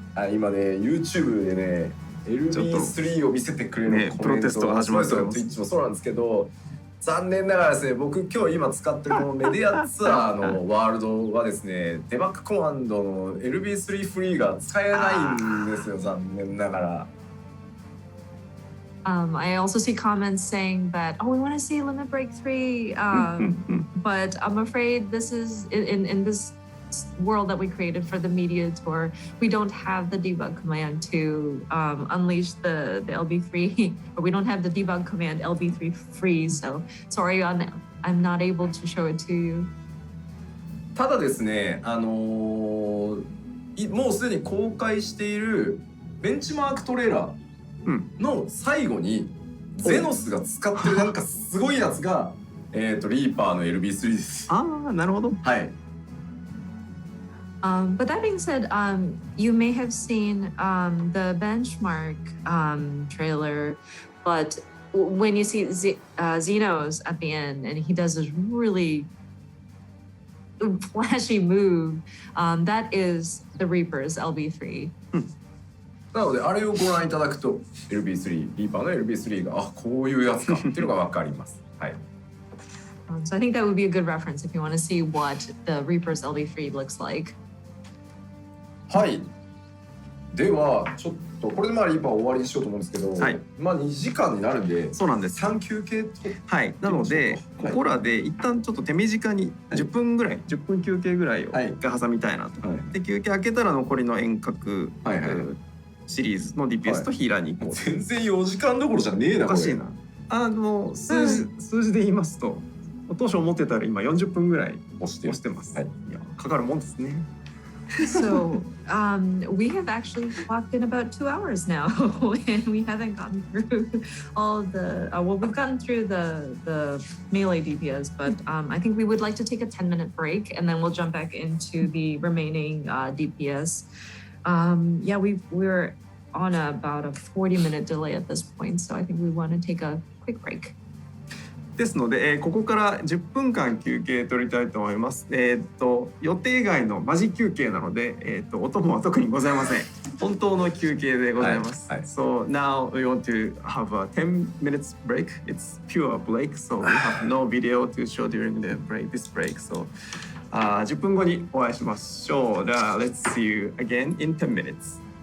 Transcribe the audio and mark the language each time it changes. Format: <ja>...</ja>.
<ja>今ね、YouTube でね、LB3 を見せてくれるコメントが始まるんですよ。 Twitch もそうなんですけど。残念ながらですね、僕今日今使ってるこのメディアツアーのワールドはですね、デバッグコマンドの LB3 フリーが使えないんですよ、残念ながら。</ja> <en>I also see comments saying that, oh, we want to see Limit Break 3, but I'm afraid this is in this world that we created for the media tour, we don't have the debug command to unleash the LB3, or we don't have the debug command LB3 freeze. So sorry, I'm not able to show it to you.</en> <ja>ただですね、もうすでに公開しているベンチマークトレーラーの最後にゼノスが使ってるなんかすごいやつがリーパーの LB3 です。ああ、なるほど。はい。</ja> <en>But that being said, you may have seen the benchmark trailer, but when you see Xenos at the end and he does this really flashy move, that is the Reaper's LB3.</en> <ja>なのであれをご覧いただくと LB3 リーパーの LB3 がこういうやつかっていうのがわかります。はい。</ja> <en>So I think that would be a good reference if you want to see what the Reaper's LB3 looks like.</en> <ja>はい。ではちょっとこれでリーパー終わりにしようと思うんですけど、はい、 2時間になるんで、そうなんです。 3休憩と。はい。なのでここらで一旦ちょっと手短に10分ぐらい、10分休憩ぐらいを挟みたいなと。で休憩明けたら残りの遠隔シリーズの DPS とヒーラーに行こう。全然4時間どころじゃねえな。おかしいな。数字で言いますと当初思ってたら今40分ぐらい押してます。はい。いやかかるもんですね。</ja> <en>So we have actually clocked in about 2 hours now, and we haven't gotten through all the. Well, we've gotten through the melee DPS, but I think we would like to take a 10-minute break, and then we'll jump back into the remaining DPS. Yeah, we're on about a 40-minute delay at this point, so I think we want to take a quick break.</en> <ja>ですので、ここから10分間休憩取りたいと思います。予定外のマジ休憩なので、お供は特にございません。本当の休憩でございます。</ja> <en>So now we want to have a 10 minutes break. It's pure break, so we have no video to show during this break. So</en> <ja>10分後にお会いしましょう。</ja> <en>Let's see you again in 10 minutes.</en>